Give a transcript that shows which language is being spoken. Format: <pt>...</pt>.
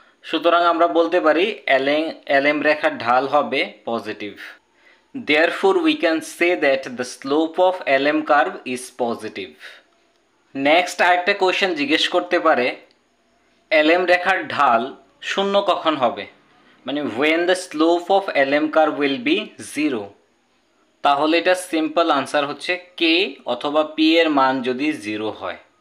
<bn>সুতরাং আমরা বলতে পারি এলএম রেখার ঢাল হবে positive.</bn> <en>Therefore we can say that the slope of LM curve is positive.</en> <bn>Next আরেকটা কোয়েশ্চেন জিজ্ঞেস করতে পারে এলএম রেখার ঢাল শূন্য কখন হবে, মানে</bn> <en>when the slope of LM curve will be 0।</en> <bn>তাহলে এটা সিম্পল আনসার হচ্ছে কে অথবা পি এর মান যদি 0 হয়।</bn>